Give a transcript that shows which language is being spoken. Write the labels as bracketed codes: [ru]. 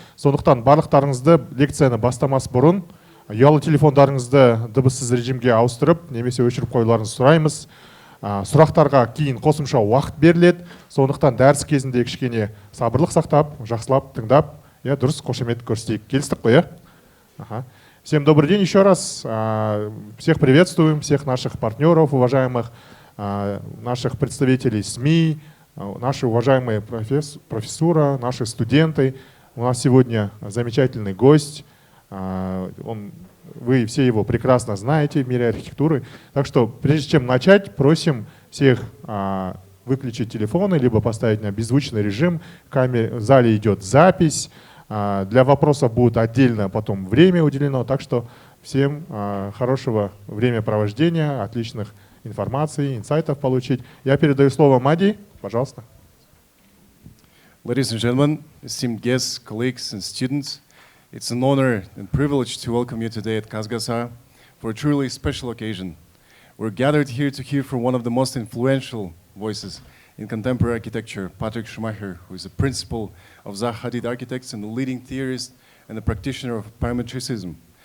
[kk] Сондықтан барлықтарыңызды лекцияны бастамас бұрын ұялы телефондарыңызды дыбыссыз режимге ауыстырып, немесе өшіріп қоюларыңызды сұраймыз. Сұрақтарға кейін қосымша уақыт беріледі. Сондықтан дәріс кезінде кішкене сабырлық сақтап, жақсылап тыңдап, дұрыс қошемет көрсетейік. Келістік қой, [ru] Всем добрый день еще раз. Всех приветствуем, всех наших партнеров, уважаемых, наших представителей СМИ, наши уважаемые профессора, наши студенты. У нас сегодня замечательный гость. Вы все его прекрасно знаете в мире архитектуры. Так что, прежде чем начать, просим всех выключить телефоны, либо поставить на беззвучный режим. В зале идет запись. Для вопросов будет отдельно потом время уделено. Так что всем хорошего времяпровождения, отличных информаций, инсайтов получить. Я передаю слово Мади. Пожалуйста. [en] Ladies and gentlemen, esteemed guests, colleagues and students, it's an honor and privilege to welcome you today at KazGasa for a truly special occasion. We're gathered here to hear from one of the most influential voices in contemporary architecture, Patrik Schumacher, who is a principal of Zaha Architects and a leading theorist and a practitioner of parametricism.